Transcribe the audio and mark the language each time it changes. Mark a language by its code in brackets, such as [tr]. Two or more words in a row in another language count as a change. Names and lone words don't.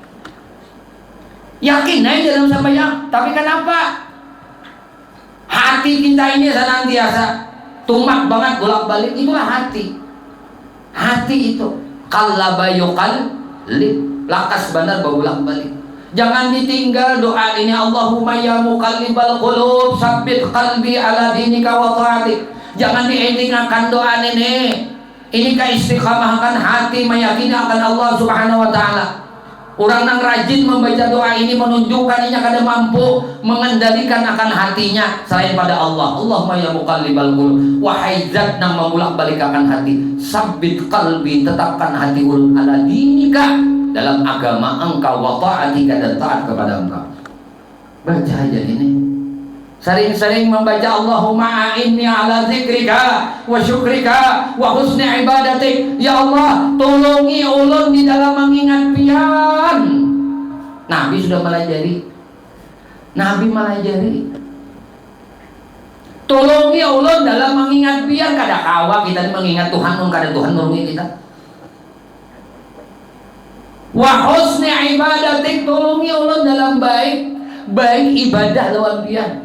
[id] Yakin aja dalam sembahyang. Tapi kenapa hati kita ini senantiasa tumak banget bolak-balik? Itulah hati. Hati itu [ar] قلّاب يقلّب, [id] lakas benar bolak-balik. Jangan ditinggal doa ini, [ar] اللهم يا مقلب القلوب ثبت قلبي على دينك وطاعتك. [id] Jangan diendingkan doa ini. Ini keistiqamahan hati meyakini akan Allah [ar] سبحانه وتعالى. [bjn] Orang yang rajin membaca doa ini menunjukkan inya kada mampu mengendalikan akan hatinya selain pada Allah. [ar] اللهم يا مقلب القلوب, [bjn] wahai zat yang membolak-balikkan hati, [ar] ثبت قلبي, [bjn] tetapkan hati ulun [ar] على دينك, [bjn] dalam agama engkau, [ar] وطاعتك, [bjn] dan taat kepada engkau. [id] Baca aja ini. Sering-sering membaca [ar] اللهم أعني على ذكرك وشكرك وحسن عبادتك. يا الله, [bjn] tolongi ulun di dalam mengingat pian. Nabi sudah melajari. Nabi melajari. Tolongi ulun dalam mengingat pian. Kada kawa kita mengingat Tuhan, kada Tuhan nulungi kita. [ar] وحسن عبادتك, [bjn] tolongi ulun dalam baik ibadah lawan pian.